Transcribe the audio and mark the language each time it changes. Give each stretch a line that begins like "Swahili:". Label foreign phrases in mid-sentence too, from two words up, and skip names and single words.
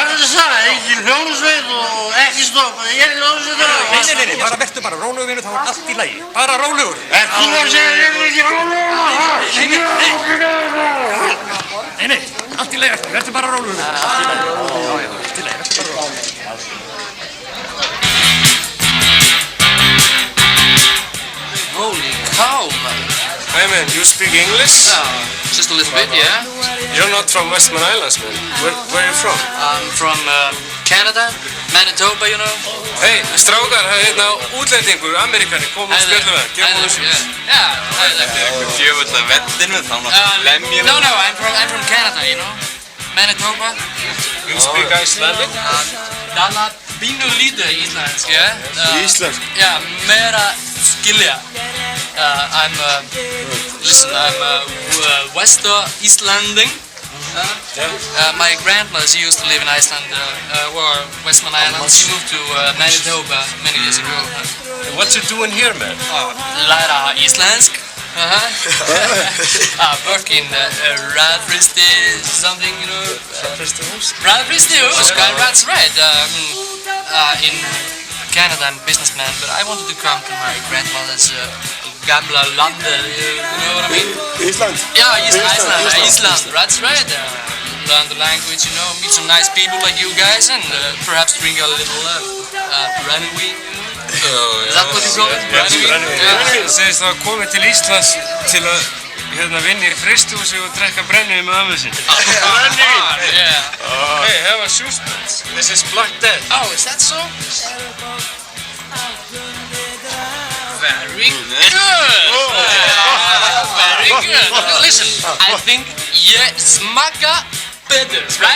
Icelandic: Það er það, engin hljómsveit og ekki stoppa. Ég er hljómsveit Nei, bara vertu bara rólegur, vinur, þá er allt í lagi. Bara rólegur. Er þú að segja að ég er ekki rólegur? Nei, allt í lagi, vertu bara rólegur. Allt í lagi, allt í lagi, vertu bara rólegur.
English: Holy cow,
Icelandic: maður. Hvað
English: Hey man, you speak English? Just a little bit, yeah. You're not from Westman Islands, man. Where are you from? I'm from Canada, Manitoba, you know.
Icelandic: Hey, strákar, það er hérna útlendingur, Amerikani, kom og spjöldu með. Gefum þessu.
English: Yeah.
Icelandic: Þetta er eitthvað djöfull af vettinu, þá náttúrulega lemjum.
English: No, I'm from Canada, you know. Manitoba. You speak Icelandic?
Icelandic: Dala pínu lítið íslensk, yeah. Íslensk? Yeah, meira skilja.
English: I'm Wester Icelanding. My grandmother, she used to live in Iceland, or Westman Islands. She moved to Manitoba many years ago. What you doing here, man?
Icelandic: Læra íslensk.
English: Work in Radfristi something, you know. Radfristi hús, that's right. In Canada, I'm a businessman, but I wanted to come to my grandmother's
Icelandic: gamla landa,
English: you know what I mean? Iceland? Yeah, Iceland, that's right. Learn the language, you know, meet some nice people like you guys, and perhaps drink a little brandy. Is that what you call it? Brandy.
Icelandic: Segist það komið til Íslands til að vinna í frystihúsi og drekka brennivín með ömmu sinni. Brennivín?
English: Yeah. Hey, have a suspense. This is Black Death. Oh, is that so? Very good. Very good. Listen, I think smaka better, right?